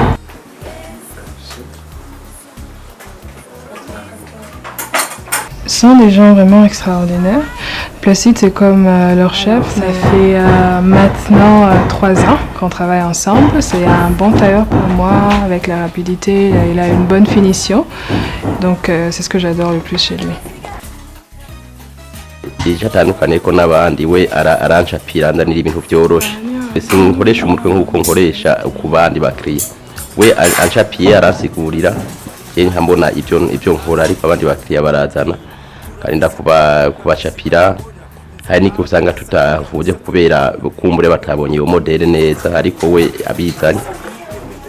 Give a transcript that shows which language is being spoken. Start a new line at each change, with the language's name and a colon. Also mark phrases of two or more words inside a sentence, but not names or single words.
French: Ce sont des gens vraiment extraordinaires. Placide, c'est comme leur chef. Ça fait maintenant 3 ans qu'on travaille ensemble. C'est un bon tailleur pour moi, avec la rapidité. Il a une bonne finition. Donc c'est ce que j'adore le plus chez lui.
Rundi: Atandukanye ko n'abandi we arancapira ndanira ibintu byoroshe sinkoresha umutwe nk'uko nkoresha ku bandi bakiriya we ancapiye arasigurira nkambona ibyo nkora ariko abandi bakiriya barazana kandi kubacapira hari niki usanga tutavuze kubera kumbure batabonye iyo modele neza ariko we abizanye